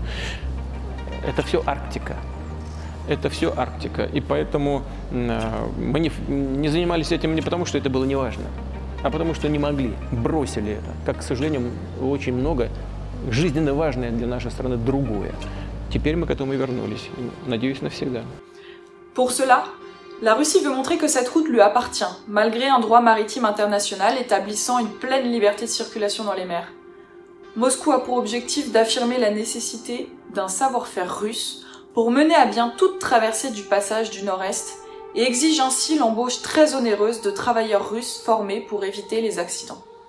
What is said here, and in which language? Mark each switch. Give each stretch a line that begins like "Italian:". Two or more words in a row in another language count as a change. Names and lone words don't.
Russian: Это все Арктика. Это все Арктика. И поэтому мы не занимались этим не потому, что это было неважно, а потому что не могли, бросили это. Как, к сожалению, очень много жизненно важное для нашей страны другое. Теперь мы к этому и вернулись. Надеюсь, навсегда.
French: Pour cela, la Russie veut montrer que cette route lui appartient, malgré un droit maritime international établissant une pleine liberté de circulation dans les mers. Moscou a pour objectif d'affirmer la nécessité d'un savoir-faire russe pour mener à bien toute traversée du passage du Nord-Est et exige ainsi l'embauche très onéreuse de travailleurs russes formés pour éviter les accidents.